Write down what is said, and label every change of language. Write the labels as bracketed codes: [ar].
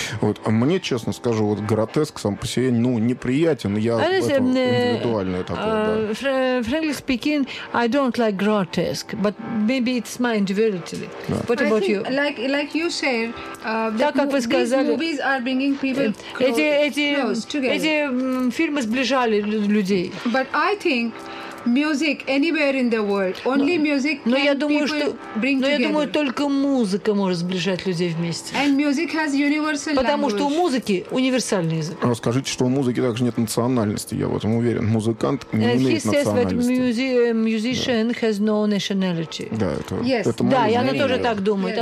[ru] Вот, а мне, честно скажу, вот гротеск сам по себе, ну, неприятен. Я это индивидуально такое, да. [en] Frankly speaking, I don't like grotesque, but maybe it's my individuality. Yeah. What I about think, you? Like you said, these movies are bringing people close together. [ru] Мы сближали людей. [en] But I think music anywhere in the world, only music can bring [ru] Но я думаю, только музыка может сближать людей вместе. [en] And music has universal language. [ru] Потому что у музыки универсальный язык. Расскажите, что у музыки также нет национальности, я в этом уверен. Музыкант не имеет национальности. [en] He says that musician has no nationality. [ru] Да, это Да, и она тоже так думает.